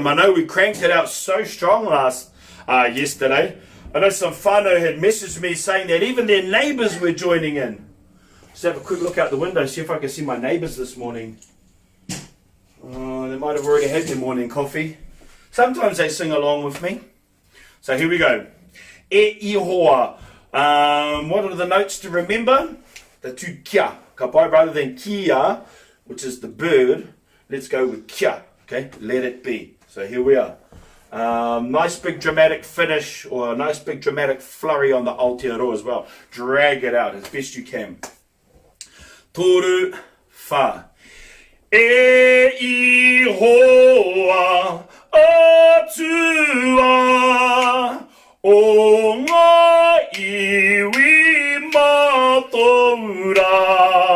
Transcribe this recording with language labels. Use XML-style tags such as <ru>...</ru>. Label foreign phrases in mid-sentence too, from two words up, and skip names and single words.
<en>I know we cranked it out so strong yesterday. I know some whānau had messaged me saying that even their neighbours were joining in. Let's have a quick look out the window, see if I can see my neighbours this morning. Oh, they might have already had their morning coffee. Sometimes they sing along with me. So here we go.</en> <mi>E ihoa.</mi> <en>What are the notes to remember? The 2 kia.</en> <mi>Ka pai,</mi> <en>rather than kia, which is the bird, let's go with kia. Okay, let it be. So here we are. Nice big dramatic finish, or a nice big dramatic flurry on the Aotearoa as well. Drag it out as best you can.</en> <mi>Toru whā. E ihoa atua o ngā iwi matoura.</mi>